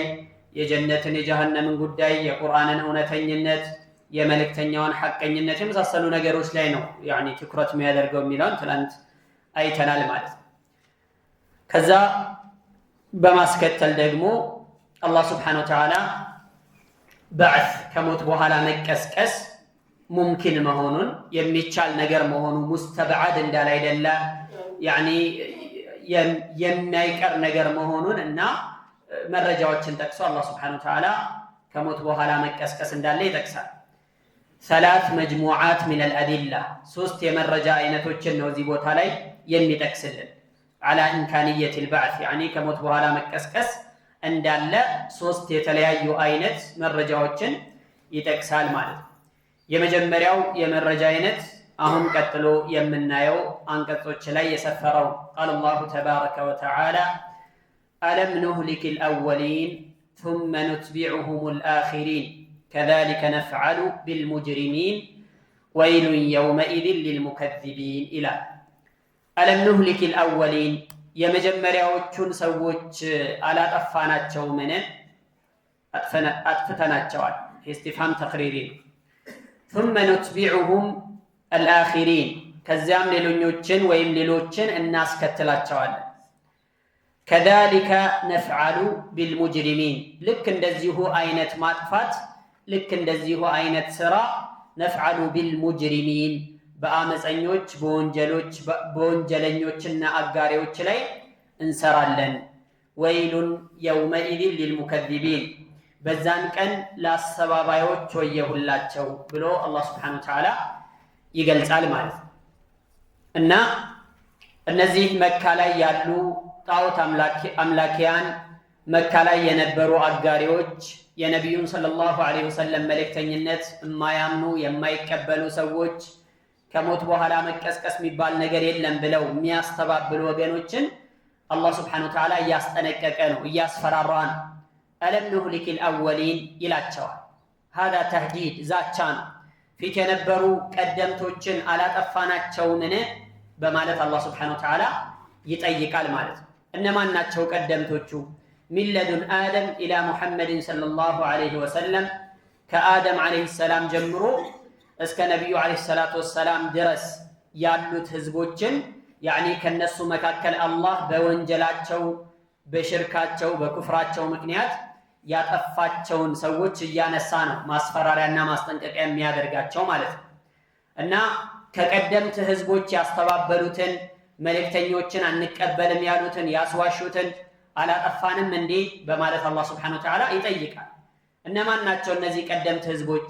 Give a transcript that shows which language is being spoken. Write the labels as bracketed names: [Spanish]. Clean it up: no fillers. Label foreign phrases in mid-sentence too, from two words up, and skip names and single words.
[Amharic] የጀነትን የጀሃነምን ጉዳይ፣ የቁርአንን እውነተኝነት፣ የመልእክተኛውን ሐቀኝነት የመሳሰሉ ነገሮች ላይ ነው ትኩረት የሚያደርገው የሚለውን ትላንት አይተናል ማለት ነው። ከዛ በማስከተል ደግሞ አላህ [Arabic] سبحانه وتعالى [Amharic] በዕስ ከሞት በኋላ መቀስቀስ ሙምኪን መሆኑን የሚቻል ነገር መሆኑ ሙስተብዓድ እንዳላይደለ የማይቀር ነገር መሆኑን እና መረጃዎችን ጠቅሶ አላህ [Arabic] سبحانه وتعالى [Amharic] ከሞት በኋላ መቀስቀስ እንዳለ ይጠቅሳል። [Arabic] ثلاث مجموعات من [Amharic] الأدلة ሶስት የመረጃ አይነቶችን ነው እዚህ ቦታ ላይ የሚጠቅስልን [Arabic] على إمكانية البعث [Amharic] ከሞት በኋላ መቀስቀስ እንዳለ ሶስት የተለያዩ አይነት መረጃዎችን ይጠቅሳል ማለት ነው። የመጀመሪያው የመረጃ አይነት አሁን ቀጥሎ የምናየው አንቀጾች ላይ የሰፈረው [Arabic] قال الله تبارك وتعالى ألم نهلك الأولين ثم نتبعهم الآخرين كذلك نفعل بالمجرمين ويل يومئذ للمكذبين إلى ألم نهلك الأولين [Amharic] የመጀመሪያዎቹን ሰዎች አላጠፋናቸው ምን አጥፍተናቸዋል። [Arabic] استفهام تقريري [Amharic] ነው። [Arabic] ثم نتبعهم الآخرين [Amharic] ከዚያም ሌሎችን እናስከትላቸዋለን። [Arabic] كذلك نفعل بالمجرمين [Amharic] ልክ እንደዚሁ አይነት ማጥፋት ልክ እንደዚሁ አይነት ስራ [Arabic] نفعل بالمجرمين [Amharic] በአመፀኞች በወንጀለኞችና አጋሪዎች ላይ እንሰራለን። [Arabic] ويل يومئذ للمكذبين [Amharic] በዛን ቀን ለአስተባባዮች ወየሁላቸው ብሎ አላህ [Arabic] سبحانه وتعالى [Amharic] ይገልጻል ማለት ነው። እና እነዚህ መካ ላይ ያሉ ጣዖት አምላኪያን መካ ላይ የነበሩ አጋሪዎች የነቢዩን [Arabic] صلى الله عليه وسلم [Amharic] መልእክተኝነት የማያምኑ የማይቀበሉ ሰዎች ከሞት በኋላ መቀስቀስ የሚባል ነገር የለም ብለው የሚያስተባብሉ ወገኖችን አላህ [Arabic] سبحانه وتعالى [Amharic] እያስጠነቀቀ ነው፣ እያስፈራራ ነው። [Arabic] ألم نهلك الأولين [Amharic] ይላቸዋል። [Arabic] هذا تهديد [Amharic] ዛቻ ነው። ፊት የነበሩ ቀደምቶችን አላጠፋናቸውምን በማለት አላህ [Arabic] سبحانه وتعالى [Amharic] ይጠይቃል ማለት ነው። እነማን ናቸው ቀደምቶቹ? [Arabic] من لدن آدم إلى محمد صلى الله عليه وسلم ከአደም عليه السلام [Amharic] ጀምሮ እስከ ነብዩ [Arabic] عليه الصلاة والسلام [Amharic] ድረስ ያሉት ህዝቦችን ከነሱ መካከል አላህ በወንጀላቸው በሽርካቸው በኩፍራቸው ምክንያት ያጠፋቸውን ሰዎች እያነሳ ነው ማስፈራሪያና ማስጠንቀቂያ የሚያደርጋቸው ማለት ነው። እና ከቀደምት ህዝቦች ያስተባበሉትን መልእክተኞችን አንቀበልም ያሉትን ያስዋሹትን አላጠፋንም እንዴ በማለት አላህ [Arabic] سبحانه وتعالى [Amharic] ይጠይቃል። እነማን ናቸው እነዚህ ቀደምት ህዝቦች?